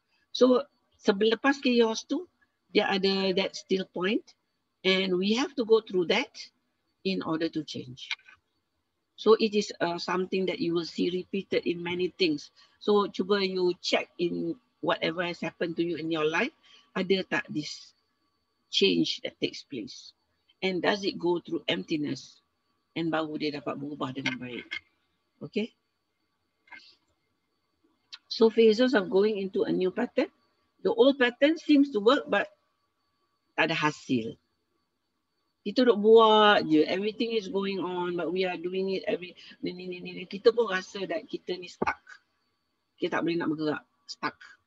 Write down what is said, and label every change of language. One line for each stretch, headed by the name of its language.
English: So
Malay: selepas chaos tu, dia ada
English: that still point, and we have to go through that in order to change. So it is something that you will see repeated in many things. So cuba you check in whatever has happened to you in your life, ada tak this change that takes place? And does it go through emptiness?
Malay: And baru dia dapat berubah dengan baik.
English: Okay? So phases of going into a new pattern. The old pattern seems to work but
Malay: tak ada hasil. Kita duk buat je,
English: everything is going on but we are doing it ni.
Malay: Kita pun rasa that kita ni stuck. Kita tak boleh nak bergerak, stuck.